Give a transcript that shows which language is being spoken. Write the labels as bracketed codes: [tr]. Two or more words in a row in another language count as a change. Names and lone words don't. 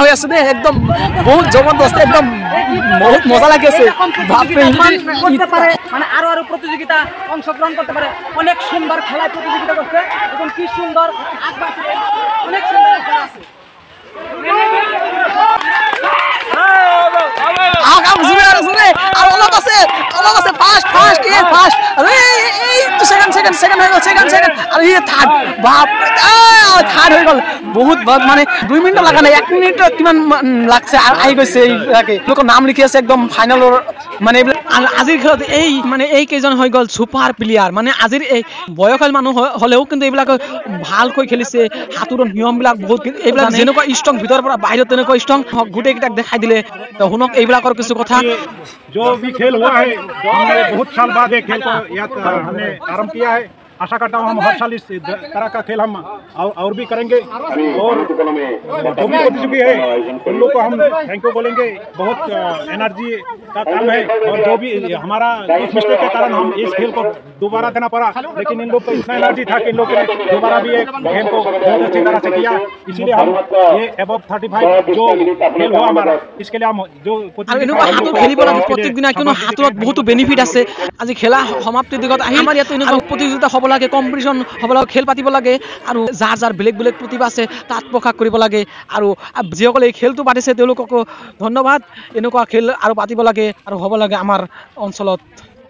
[as] হৈ আছে দেই একদম বহুত জবৰদস্ত একদম বহুত মজা লাগি আছে [bn] মানে আরো প্রতিযোগিতা অংশগ্রহণ করতে পারে অনেক সুন্দর খেলায় প্রতিযোগিতা করছে এখন কি সুন্দর অনেক সুন্দর খেলা আছে [as] বহুত মানে 2 মিনিট লাগা নাই 1 মিনিট কিমান লাগছে আর আই গৈছে এইবিলাকে লোক নাম লিখি আছে একদম ফাইনালৰ মানে আজিৰ খেলত এই মানে এই কেইজন হৈ গ'ল [en] super player [as] মানে আজিৰ এই বয়সীয়াল মানুহ হলেও কিন্তু এইবিলাক ভালকৈ খেলিছে হাতুৰৰ নিয়মবিলাক বহুত এইবিলাক যেনেকুৱা ষ্ট্ৰং ভিতৰৰ পৰা বাহিৰত তেনেকুৱা ষ্ট্ৰং গুটেই কিটাক দেখাই দিলে তো শুনক এইবিলাকৰ কিছু কথা [hi] जो भी खेल हुआ है हमने बहुत साल बाद ये खेल को हमने आरंभ किया है आशा करता हूँ हम हर साल इस तरह का खेल हम और भी करेंगे और जो भी प्रतियोगी है उन लोग को हम [en] thank you [hi] बोलेंगे। बहुत एनर्जी का काम है और जो भी हमारा कुछ मिस्टेक के कारण हम इस खेल को दोबारा देना पड़ा, लेकिन इन लोग को इतना एनर्जी था कि इन लोग ने दोबारा भी एक गेम को बहुत अच्छी तरह से किया। इसलिए हम ये अबव 35 जो खेल हुआ हमारा, इसके लिए हम जो [as] খেলিব লাগে প্রত্যেক দিনা, কিয়নো হাতত বহুতো বেনিফিট আছে। আজি খেলা সমাপ্তিৰ দিগত আহি আমাৰ ইয়াত এনেকুৱা প্ৰতিযোগিতা হ'ব লাগে, কম্পিটিশ্যন হ'ব লাগে, খেল পাতিব লাগে আৰু যাৰ যাৰ বেলেগ বেলেগ প্ৰতিভা আছে তাত প্ৰকাশ কৰিব লাগে। আৰু যিসকলে এই খেলটো পাতিছে তেওঁলোককো ধন্যবাদ। এনেকুৱা খেল আৰু পাতিব লাগে আৰু হ'ব লাগে আমাৰ অঞ্চলত।